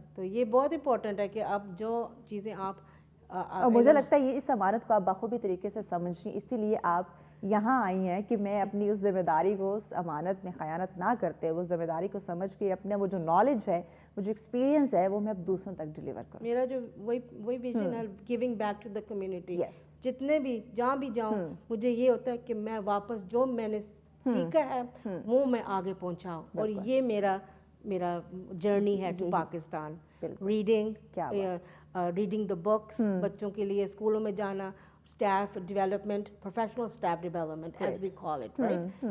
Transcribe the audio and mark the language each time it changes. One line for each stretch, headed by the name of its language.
Urdu: تو یہ بہت امپورٹنٹ ہے کہ اب جو چیزیں آپ مجھے لگتا ہے یہ اس امانت کو آپ بخوبی طریقے سے سمجھیں, اسی لیے آپ یہاں آئی ہیں کہ میں اپنی اس ذمہ داری کو, اس امانت میں خیانت نہ کرتے اس ذمہ داری کو سمجھ کے اپنا وہ جو نالج ہے, وہ جو ایکسپیرینس ہے, وہ میں اب دوسروں تک ڈیلیور کروں. میرا جو وہی ویژن ہے
English: Giving back to the community.
Urdu: جتنے بھی جہاں بھی جاؤں مجھے یہ ہوتا ہے کہ میں واپس جو میں نے سیکھا ہے وہ میں آگے پہنچاؤں, اور یہ میرا جرنی ہے to Pakistan.
English: reading the books,
Urdu: بچوں کے لیے اسکولوں میں جانا,
English: Staff development, professional staff development as we call it, right.